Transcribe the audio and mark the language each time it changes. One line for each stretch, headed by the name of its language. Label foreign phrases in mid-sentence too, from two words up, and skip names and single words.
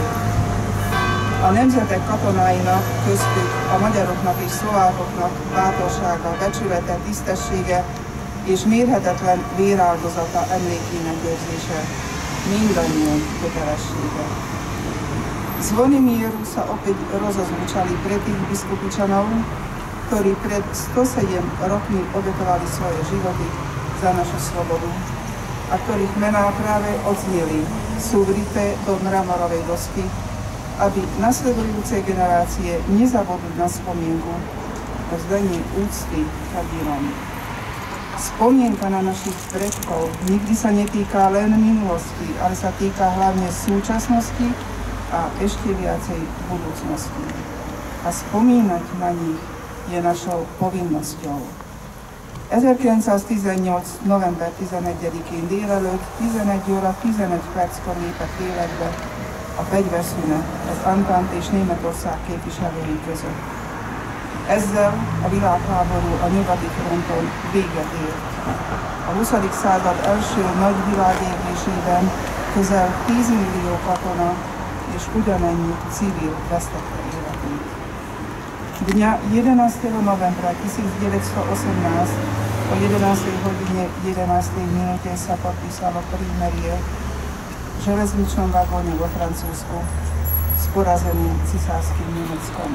Hungarian: A nemzetek katonáinak, köztük a magyaroknak és szlovákoknak bátorsága, becsülete, tisztessége és mérhetetlen véráldozata emlékének őrzése mindannyian kötelessége.
Slovak: Zvonimir sa opäť rozozvučali pred tých biskupičanov, ktorí pred 107 rokmi obetovali svoje životy za našu slobodu a ktorých mená práve odzneli, sú vrité do mramorovej dosky, aby nasledujúce generácie nezabudli na spomienku o vzdanie úcty hrdínom. Spomienka na našich predkov nikdy sa netýka len minulosti, ale sa týka hlavne súčasnosti a ešte viacej budúcnosti. A spomínať na nich je našou povinnosťou.
Hungarian: 1918. november 11-én délelőtt 11 óra 15 perckor lépett életbe a fegyverszünet az Antant és Németország képviselői között. Ezzel a világháború a nyugati fronton véget ért. A 20. század első nagy világégésében közel 10 millió katona és ugyanennyi civil vesztette életét.
Slovak: Dňa 11. novembra 1918 o 11. hodine 11. minúte sa podpísalo prímerie v železničnom vagóne vo Francúzsku s porazeným cisárskym Nemeckom.